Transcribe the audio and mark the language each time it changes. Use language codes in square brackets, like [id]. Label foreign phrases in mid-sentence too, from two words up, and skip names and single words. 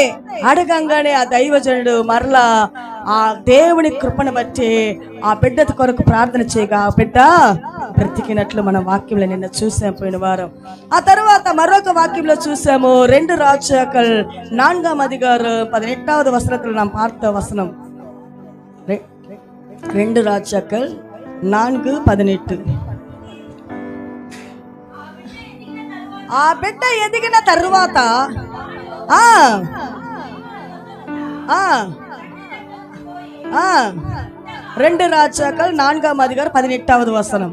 [te] అడగంగానే ఆ దైవజనుడు మరలా ఆ దేవుని కృపను బట్టి ఆ బిడ్డ కొరకు ప్రార్థన చేయగా ఆ బిడ్డ బ్రతికినట్లు మన వాక్యంలో నిన్న చూసాం పోయిన వారం. ఆ తర్వాత మరొక వాక్యంలో చూసాము, 2 రాజాకల్ 4వ అధికారం 18వ వచనத்தில் [ta] நாம் பார்த்த வசனம். 2 ராஜாக்கள் 4:18. [te] ఆ బిడ్డ ఎదిగిన తరువాత 2 రాజాకల్ 4వ అధికారం 18వ వచనం.